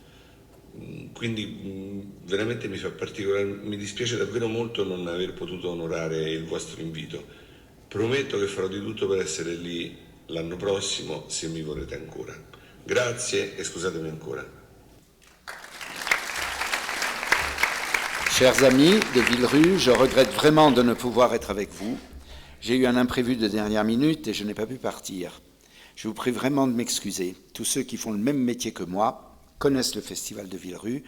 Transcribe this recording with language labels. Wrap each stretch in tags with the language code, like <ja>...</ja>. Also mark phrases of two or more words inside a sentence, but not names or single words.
<it>Quindi veramente mi dispiace davvero molto non aver potuto onorare il vostro invito. Prometto che farò di tutto per essere lì l'anno prossimo se mi vorrete ancora. Grazie et scusatemi ancora.</it> <fr>Chers amis de Villerue, je regrette vraiment de ne pouvoir être avec vous. J'ai eu un imprévu de dernière minute et je n'ai pas pu partir. Je vous prie vraiment de m'excuser. Tous ceux qui font le même métier que moi connaissent le Festival de Villerue.</fr>